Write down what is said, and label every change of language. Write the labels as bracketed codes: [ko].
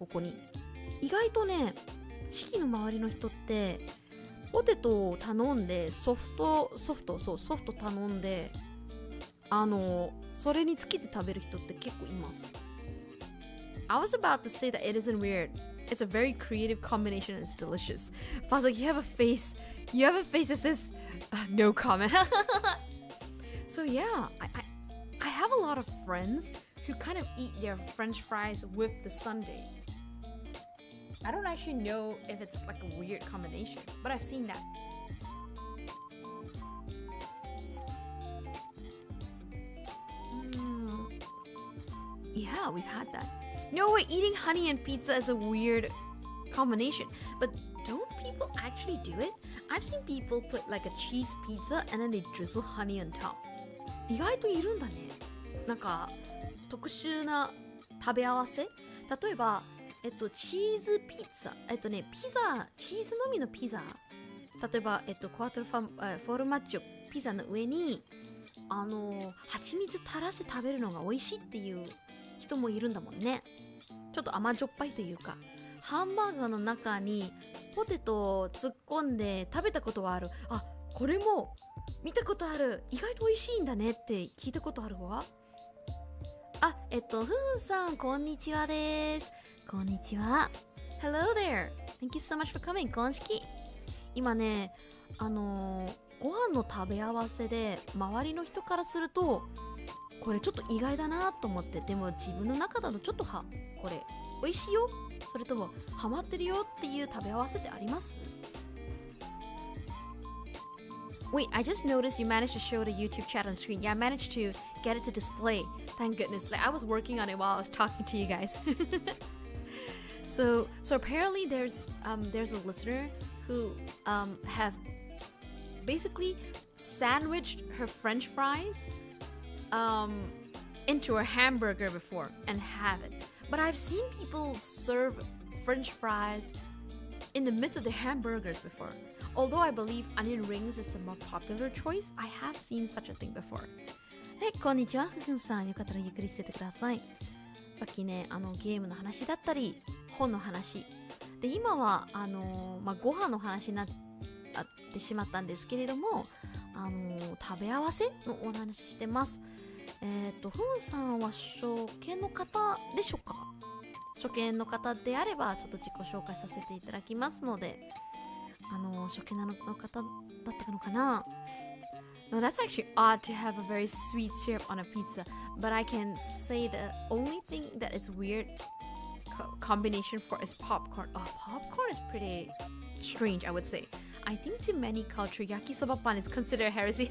[ja] ここに意外とね、式の周りの人ってポテトを頼んでソフト頼んでそれにつけて食べる人って結構います。 [en] I was about to say that it isn't weird. It's a very creative combination and it's delicious. But I was like, you have a face that says no comment. So yeah, I have a lot of friends who kind of eat their French fries with the sundae. I don't actually know if it's like a weird combination, but I've seen that. Yeah, we've had that. No way, eating honey and pizza is a weird combination. But don't people actually do it? I've seen people put like a cheese pizza and then they drizzle honey on top. [ja] 意外といるんだね。なんか特殊な食べ合わせ。例えば、チーズピザ。チーズのみのピザ。例えば、クワトロフォルマッジョピザの上に、蜂蜜垂らして食べるのが美味しいっていう人もいるんだもんね。ちょっと甘じょっぱいというか、ハンバーガーの中にポテトを突っ込んで食べたことはある。あ、これも見たことある。意外と美味しいんだねって聞いたことあるわ。あ、ふんさん、こんにちはです。こんにちは。 [en] Hello there. Thank you so much for coming. [ja] こんしき。今ね、ご飯の食べ合わせで周りの人からするとこれちょっと意外だなと思って、でも自分の中だとちょっとこれ美味しいよ、それともハマってるよっていう食べ合わせってあります？ [en] Wait, I just noticed you managed to show the YouTube chat on screen. Yeah, I managed to get it to display. Thank goodness. Like I was working on it while I was talking to you guys. So apparently there's a listener who have basically sandwiched her French fries into a hamburger before and have it. But I've seen people serve French fries in the midst of the hamburgers before. Although I believe onion rings is a more popular choice, I have seen such a thing before. [ja] はい、こんにちは、ふふんさん。よかったらゆっくりしててください。さっきね、ゲームの話だったり、本の話。で、今は、ご飯の話になってしまったんですけれども、食べ合わせのお話してます。ふんさんは初見の方でしょうか？初見の方であればちょっと自己紹介させていただきますので、初見の方だったのかな？ [en] No, that's actually odd to have a very sweet syrup on a pizza, but I can say the only thing that it's weird combination for is popcorn. Oh, popcorn is pretty strange, I would say. I think to many culture, yakisoba pan is considered heresy.